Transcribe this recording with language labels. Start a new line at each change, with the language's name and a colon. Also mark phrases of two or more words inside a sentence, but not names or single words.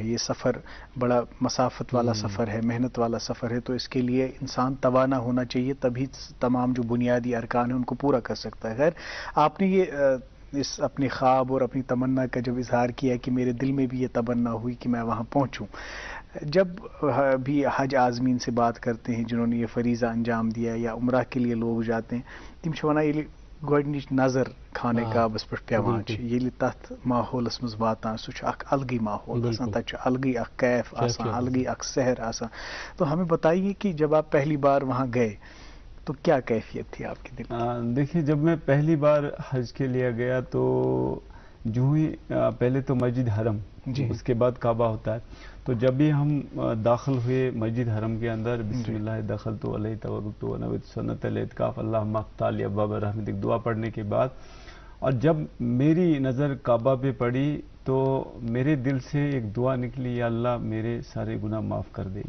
Urdu: یہ سفر بڑا مسافت والا سفر ہے, محنت والا سفر ہے, تو اس کے لیے انسان توانا ہونا چاہیے, تبھی تمام جو بنیادی ارکان ہیں ان کو پورا کر سکتا ہے. خیر, آپ نے یہ اس اپنے خواب اور اپنی تمنا کا جب اظہار کیا کہ میرے دل میں بھی یہ تمنا ہوئی کہ میں وہاں پہنچوں. جب بھی حج عازمین سے بات کرتے ہیں جنہوں نے یہ فریضہ انجام دیا یا عمرہ کے لیے لوگ جاتے ہیں,
Kashmiri: تم چھِ ونان ییٚلہِ گۄڈنِچ نظر خانہ کعبس پٮ۪ٹھ پیوان چھِ, ییٚلہِ تتھ ماحولس منٛز واتان, سُہ چھُ اکھ الگٕے ماحول آسان, تتھ چھُ الگٕے اکھ کیف آسان, الگٕے اکھ سحر آسان.
Urdu: تو ہمیں بتائیے کہ جب آپ پہلی بار وہاں گئے تو کیا کیفیت تھی آپ کے دل میں؟ دیکھیے, جب میں پہلی بار حج کے لیے گیا تو جو ہی پہلے تو مسجد حرم, اس کے بعد کعبہ ہوتا ہے, تو جب بھی ہم داخل ہوئے مسجد حرم کے اندر,
Arabic: بسم اللہ دخلت علیہ توکلت ونویت سنت الاعتکاف اللہم افتح لی ابواب رحمتک,
Urdu: دعا پڑھنے کے بعد, اور جب میری نظر کعبہ پہ پڑی تو میرے دل سے ایک دعا نکلی, یا اللہ میرے سارے گناہ معاف کر دے.